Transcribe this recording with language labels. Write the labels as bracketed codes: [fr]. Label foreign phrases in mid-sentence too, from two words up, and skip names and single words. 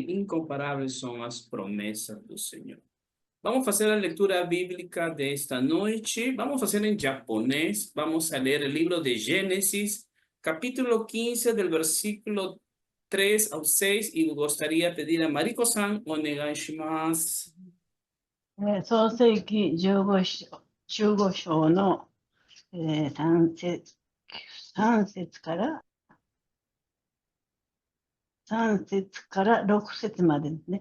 [pt] Incomparáveis são as promessas do Senhor. Vamos fazer a leitura bíblica desta noite. Vamos fazer em japonês. Vamos a ler o livro de Gênesis, capítulo 15, del versículo 3 ao 6. E gostaria de pedir a Mariko-san, [ja] お願いします. 創世記15章の、3節から6節までですね。